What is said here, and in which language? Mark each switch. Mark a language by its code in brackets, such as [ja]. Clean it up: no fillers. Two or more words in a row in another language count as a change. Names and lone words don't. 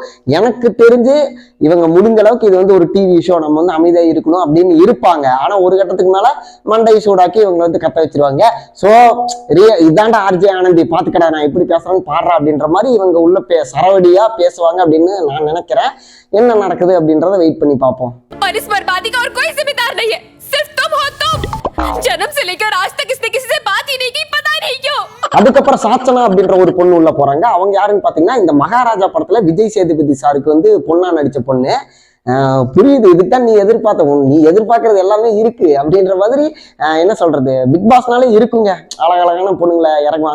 [ta] எனக்கு தெரிஞ்சு இவங்க முடிஞ்ச அளவுக்கு இது வந்து ஒரு டிவி ஷோ, நம்ம வந்து அமைதியா இருக்கணும் அப்படின்னு இருப்பாங்க. ஆனா ஒரு கட்டத்துக்கு மேல மண்டை சூடாக்கி இவங்க வந்து கத்த வச்சிருவாங்க. சோ இதாண்டா ஆர்ஜே ஆனந்தி பாத்துக்கடா நான் எப்படி பேசுறேன்னு பாடுறா அப்படின்ற மாதிரி இவங்க உள்ள சரவடியா பேசுவாங்க அப்படின்னு நான் நினைக்கிறேன். என்ன நடக்குது அப்படின்றத வெயிட் பண்ணி பார்ப்போம். [hi] जन्म से लेकर आज तक इसने किसी से बात ही नहीं की, पता नहीं [ta] அதுக்கப்புறம் சாச்சனா அப்படின்ற ஒரு பொண்ணு உள்ள போறாங்க. அவங்க யாருன்னு பாத்தீங்கன்னா இந்த மகாராஜா படத்துல விஜய் சேதுபதி சாருக்கு வந்து பொண்ணா நடிச்ச பொண்ணு. புரியுது, இதுதான் நீ நீ எதிர்பார்க்கறது எல்லாமே இருக்கு அப்படின்ற மாதிரி. என்ன சொல்றது, பிக் பாஸ்னாலே இருக்குங்க, அழகழகான பொண்ணுங்களை இறங்குவாங்க.